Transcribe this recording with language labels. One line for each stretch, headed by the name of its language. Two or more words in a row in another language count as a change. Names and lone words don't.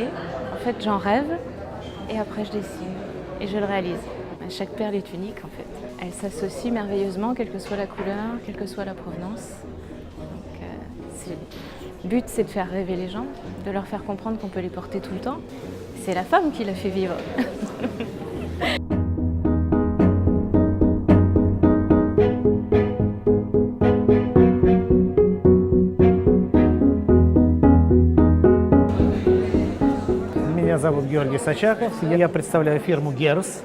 French: En fait, j'en rêve et après je dessine et je le réalise. Chaque perle est unique en fait. Elle s'associe merveilleusement, quelle que soit la couleur, quelle que soit la provenance. Donc, le but, c'est de faire rêver les gens, de leur faire comprendre qu'on peut les porter tout le temps. C'est la femme qui la fait vivre.
Russian: Меня зовут Георгий Сачаков, я представляю фирму Герс.